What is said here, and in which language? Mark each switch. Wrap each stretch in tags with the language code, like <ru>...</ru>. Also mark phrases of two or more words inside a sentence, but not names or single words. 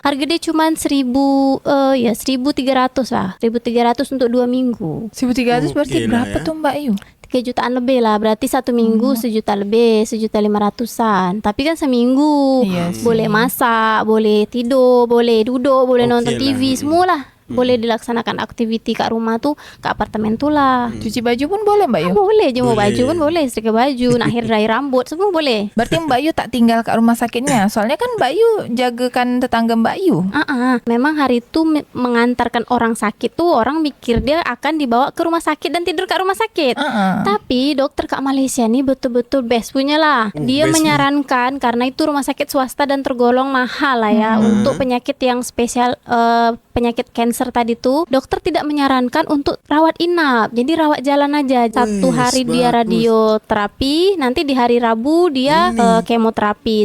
<id>Harga dia cuma 1.300 lah. 1.300 untuk 2 minggu. 1.300 berarti Oke lah berapa ya. tuh Mbak Yu? 3 jutaan lebih lah. Berarti 1 minggu 1 juta lebih, 1.500.000. Tapi kan seminggu Iya sih. boleh masak, boleh tidur, boleh duduk, boleh Oke nonton lah. TV, semualah.</id> <ms>Boleh dilaksanakan aktiviti kat rumah tuh, kat apartemen tu lah.</ms> <id>Cuci baju pun boleh Mbak Yu? Boleh jemur Boleh.</id> <ms>baju pun boleh, setrika baju, nak</ms> <en>hair dry</en> <ms>rambut semua boleh.</ms> <id>Berarti Mbak Yu tak tinggal kat rumah sakitnya. Soalnya kan Mbak Yu jagakan tetangga Mbak Yu. Memang hari itu mengantarkan orang sakit tuh orang mikir dia akan dibawa ke rumah sakit dan tidur kat rumah sakit.</id> <ms>Tapi dokter kat Malaysia ni betul-betul best punya lah.</ms> <id>Dia best menyarankan karena itu rumah sakit swasta dan tergolong mahal lah ya untuk penyakit yang spesial, penyakit cancer tadi tuh. Dokter tidak menyarankan untuk rawat inap. Jadi rawat jalan aja. Satu hari dia bagus. radioterapi, nanti di hari Rabu dia kemoterapi.</id>